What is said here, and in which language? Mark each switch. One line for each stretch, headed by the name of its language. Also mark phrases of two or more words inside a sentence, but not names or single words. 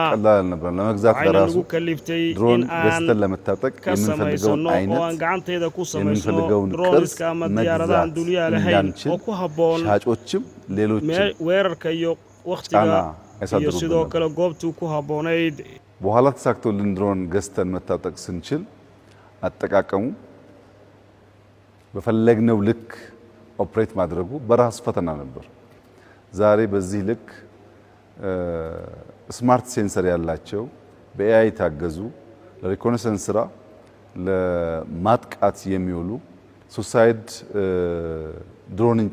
Somali: waxayna nagu kaliftay in aan ka samaysano oo aan gacanteeda ku samaysno droniska ama diyaaradaha aan duuliyaha lahayn oo ku habboon weerarka iyo wakhtiga iyo sidoo kale goobtuu ku habboonayd.
Amharic: በኋላ ተሳክቶልን ድሮን ገዝተን መታጠቅ ስንችል አጠቃቀሙ በፈለግነው ልክ ኦፕሬት ማድረጉ በራሱ ፈተና ነበር። ዛሬ በዚህ ልክ
English: smart sensor
Amharic: ያላቸው በኤአይ ታገዙ ለሪኮነሰንስ ስራ ለማጥቃት የሚውሉ
English: suicide drone